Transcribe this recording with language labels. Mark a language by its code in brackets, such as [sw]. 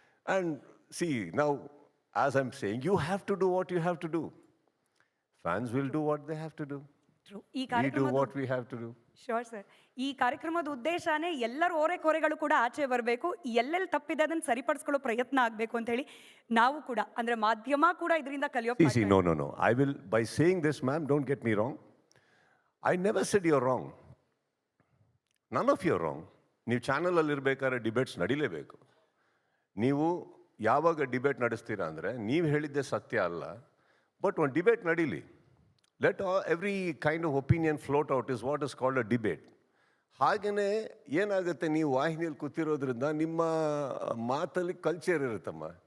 [en] And see ನಾವು, as I am saying, you have to do what you have to do. Fans will do what they have to do. ಈ we do what we have to do. Sure sir. [kn] ಈ ಕಾರ್ಯಕ್ರಮದ ಉದ್ದೇಶನೇ ಎಲ್ಲರ ಓರೆಕೋರೆಗಳು ಕೂಡ ಆಚೆ ಬರಬೇಕು, ಎಲ್ಲೆಲ್ಲಿ ತಪ್ಪಿದೆ ಅದನ್ನು ಸರಿಪಡಿಸ್ಕೊಳ್ಳೋ ಪ್ರಯತ್ನ ಆಗಬೇಕು ಅಂತ ಹೇಳಿ ನಾವು ಕೂಡ, ಅಂದರೆ ಮಾಧ್ಯಮ ಕೂಡ ಇದರಿಂದ ಕಲಿಯೋ. [en] No. I will, by saying this, ma'am, don't get me wrong. I never said you're wrong. None of you are wrong. [kn] ನೀವು ಚಾನಲಲ್ಲಿ ಇರಬೇಕಾದ್ರೆ ಡಿಬೇಟ್ಸ್ ನಡೀಲೇಬೇಕು. ನೀವು ಯಾವಾಗ ಡಿಬೇಟ್ ನಡೆಸ್ತೀರಾ ಅಂದರೆ, ನೀವು ಹೇಳಿದ್ದೆ ಸತ್ಯ ಅಲ್ಲ, ಬಟ್ ಒಂದು ಡಿಬೇಟ್ ನಡೀಲಿ. [en] Let every kind of opinion float out is what is called a debate. [kn] ಹಾಗೆಯೇ ಏನಾಗುತ್ತೆ, ನೀವು ವಾಹಿನಿಯಲ್ಲಿ ಕೂತಿರೋದ್ರಿಂದ ನಿಮ್ಮ ಮಾತಲ್ಲಿ ಕಲ್ಚರ್ ಇರುತ್ತಮ್ಮ.